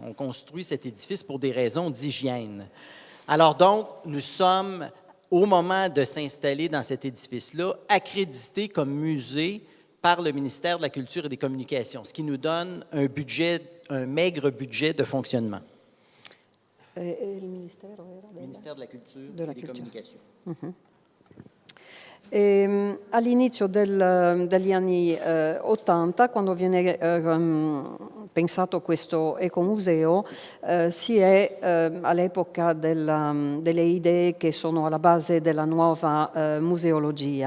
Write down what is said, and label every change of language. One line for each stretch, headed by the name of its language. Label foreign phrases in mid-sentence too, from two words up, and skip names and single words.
French: On construit cet édifice pour des raisons d'hygiène. Alors donc, nous sommes, au moment de s'installer dans cet édifice-là, accrédités comme musée par le ministère de la Culture et des Communications, ce qui nous donne un maigre budget de fonctionnement.
Italian: Il ministero era
French: Le ministère de la Culture de la et des Culture. Communications.
Italian: All'inizio degli anni 80, quando viene pensato questo ecomuseo, si è all'epoca delle idee che sono alla base della nuova museologia.